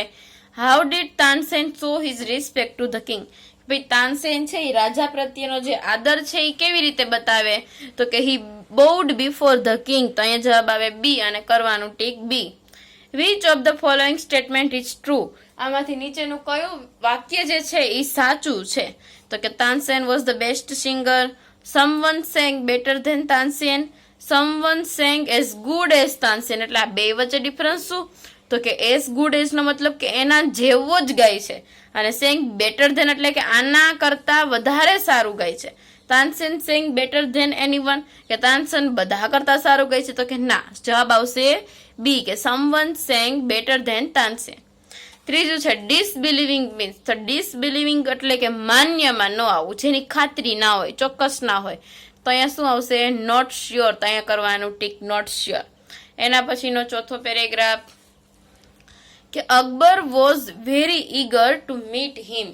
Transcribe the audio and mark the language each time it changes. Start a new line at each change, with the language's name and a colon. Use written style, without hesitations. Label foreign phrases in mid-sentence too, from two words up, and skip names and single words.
English: how did Tansen show his respect to the king,
Gujarati: ભાઈ તાનસેન છે એ રાજા પ્રત્યેનો જે આદર છે એ કેવી રીતે બતાવે? તો કે
English: he bowed before the king.
Gujarati: તો અહીંયા જવાબ આવે બી અને કરવાનું ટીક બી.
English: which of the following statement is true,
Gujarati: આમાંથી નીચેનું કયું વાક્ય જે છે એ સાચું છે? તો કે
English: Tansen was the best singer, someone sang better than તાનસેન, someone sang as good as તાનસેન.
Gujarati: એટલે આ બે વચ્ચે ડિફરન્સ શું? તો કે
English: as good as
Gujarati: નો મતલબ કે એના જેવો જ ગાય છે, અને
English: sang better than
Gujarati: એટલે કે આના કરતા વધારે સારું ગાય છે.
English: તાનસેન sang better than anyone,
Gujarati: કે તાનસેન બધા કરતા સારું ગાય છે? તો કે ના, જવાબ આવશે બી, કે
English: someone sang better than તાનસેન.
Gujarati: ત્રીજું છે
English: disbelieving means.
Gujarati: તો ડિસબિલીવિંગ એટલે કે માન્યમાં ન આવવું, જેની ખાતરી ના હોય, ચોક્કસ ના હોય. તો અહીંયા શું આવશે?
English: not sure.
Gujarati: તો અહીંયા કરવાનું ટીક
English: not sure.
Gujarati: એના પછીનો ચોથો પેરેગ્રાફ કે
English: Akbar was very eager to meet him.